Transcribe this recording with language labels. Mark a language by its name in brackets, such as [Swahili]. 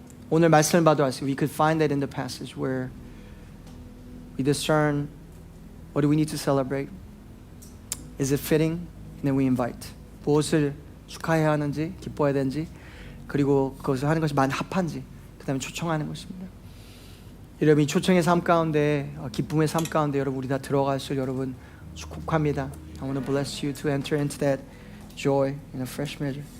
[Korean] 오늘 말씀을 봐도 알 수 있어요. [English] We could find that in the passage where we discern what do we need to celebrate? Is it fitting? And then we invite. [Korean] 무엇을 축하해야 하는지, 기뻐해야 되는지, 그리고 그것을 하는 것이 합한지, 그 다음에 초청하는 것입니다. 여러분 이 초청의 삶 가운데, 기쁨의 삶 가운데 여러분 우리 다 들어갈 수 여러분 축복합니다. [English] I want to bless you to enter into that joy in a fresh measure.